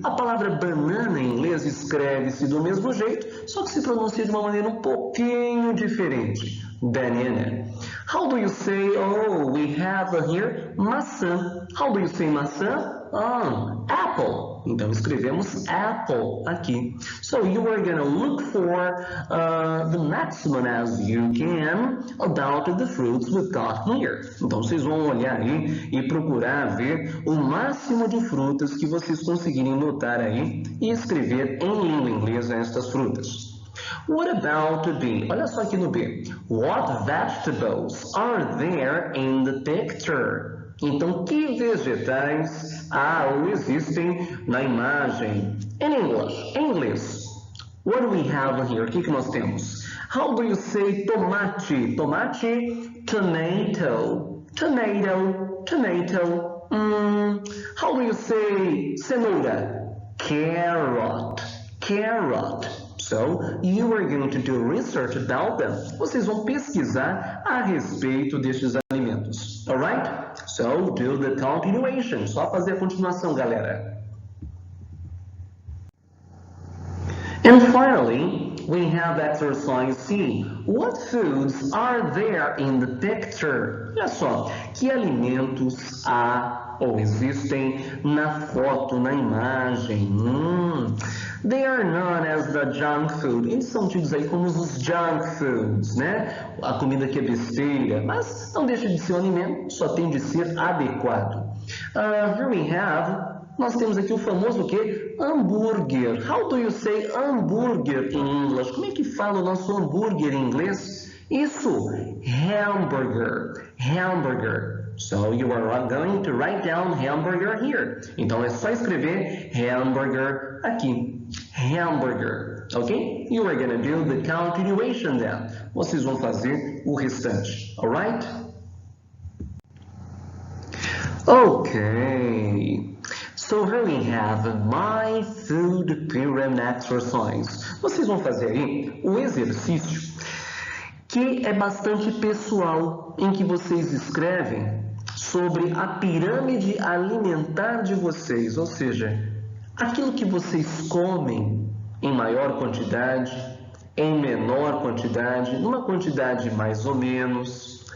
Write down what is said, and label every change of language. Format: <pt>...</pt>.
<pt>A palavra banana em inglês escreve-se do mesmo jeito, só que se pronuncia de uma maneira um pouquinho diferente.</pt> <en>Banana. How do you say, we have here maçã. How do you say maçã? Apple.</en> <pt>Então escrevemos apple aqui.</pt> <en>So you are going to look for the maximum as you can about the fruits we've got here.</en> <pt>Então vocês vão olhar aí e procurar ver o máximo de frutas que vocês conseguirem notar aí e escrever em língua inglesa estas frutas.</pt> <en>What about B?</en> <pt>Olha só aqui no B.</pt> <en>What vegetables are there in the picture?</en> <pt>Então, que vegetais há ou existem na imagem?</pt> <en>In English,</en> <pt>em inglês.</pt> <en>What do we have here?</en> <pt>O que nós temos?</pt> <en>How do you say tomate? Tomate, tomato, tomato, tomato. How do you say cenoura? Carrot, carrot. So, you are going to do research about them.</en> <pt>Vocês vão pesquisar a respeito destes alimentos.</pt> <en>Alright? So, do the continuation.</en> <pt>Só fazer a continuação, galera.</pt> <en>And finally, we have exercise C. What foods are there in the picture?</en> <pt>Olha só, que alimentos há ou existem na foto, na imagem?</pt> <en>They are known as the junk food.</en> <pt>Eles são tidos aí como os junk foods, né? A comida que é besteira, mas não deixa de ser um alimento, só tem de ser adequado.</pt> <en>Here we have,</en> <pt>nós temos aqui o famoso o quê? Hambúrguer.</pt> <en>How do you say hambúrguer in English?</en> <pt>Como é que fala o nosso hambúrguer em inglês? Isso, hamburger, hamburger.</pt> <en>So you are going to write down hamburger here.</en> <pt>Então é só escrever hamburger aqui.</pt> <en>Hamburger, ok? You are going to do the continuation then.</en> <pt>Vocês vão fazer o restante,</pt> <en>alright? Ok. So here we have my food pyramid exercise.</en> <pt>Vocês vão fazer aí o exercício que é bastante pessoal, em que vocês escrevem sobre a pirâmide alimentar de vocês, ou seja, aquilo que vocês comem em maior quantidade, em menor quantidade, numa quantidade mais ou menos.</pt>